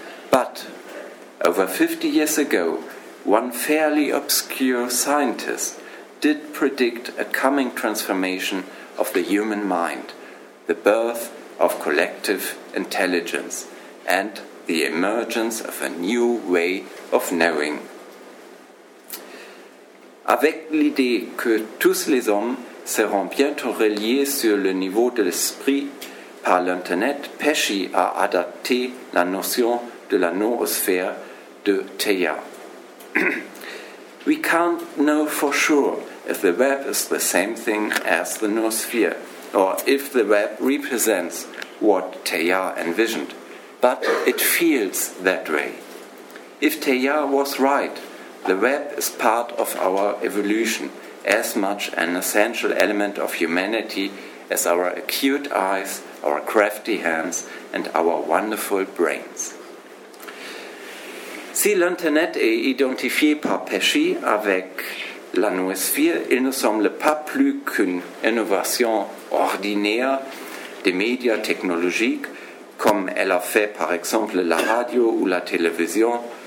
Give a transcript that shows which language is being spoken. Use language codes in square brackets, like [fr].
[en] But over 50 years ago, one fairly obscure scientist did predict a coming transformation of the human mind, the birth of collective intelligence, and the emergence of a new way of knowing. [fr] Avec l'idée que tous les hommes seront bientôt reliés sur le niveau de l'esprit par l'Internet, Pesce a adapté la notion de la noosphère de Teilhard. [en] We can't know for sure if the web is the same thing as the noosphere, or if the web represents what Teilhard envisioned, but it feels that way. If Teilhard was right, The web is part of our evolution, as much an essential element of humanity as our acute eyes, our crafty hands, and our wonderful brains. [fr] Si l'Internet est identifié par Pesci avec la noosphère, il ne semble pas plus qu'une innovation ordinaire des médias technologiques, comme elle a fait par exemple la radio ou la télévision.